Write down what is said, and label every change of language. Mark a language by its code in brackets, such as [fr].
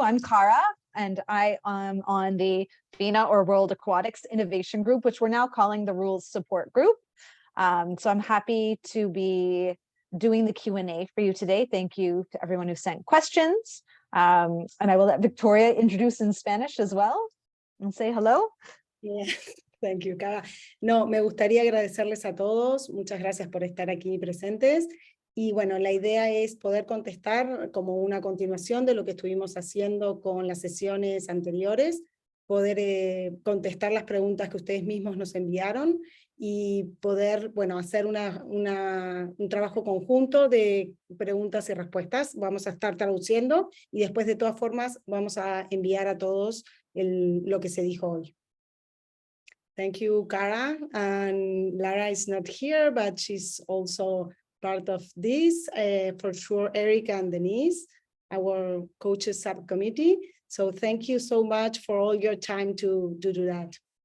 [en] I'm Cara, and I am on the FINA or World Aquatics Innovation Group, which we're now calling the Rules Support Group. So I'm happy to be doing the Q&A for you today. Thank you to everyone who sent questions. And I will let Victoria introduce in Spanish as well and say hello. Yeah. Thank you, Cara. [es] No, me gustaría agradecerles a todos, muchas gracias por estar aquí presentes, y bueno, la idea es poder contestar como una continuación de lo que estuvimos haciendo con las sesiones anteriores, poder contestar las preguntas que ustedes mismos nos enviaron, y poder, bueno, hacer un trabajo conjunto de preguntas y respuestas. Vamos a estar traduciendo, y después de todas formas vamos a enviar a todos lo que se dijo hoy. [en] Thank you, Cara. And Lara is not here, but she's also part of this. For sure, Erica and Denise, our coaches subcommittee. So thank you so much for all your time to do that.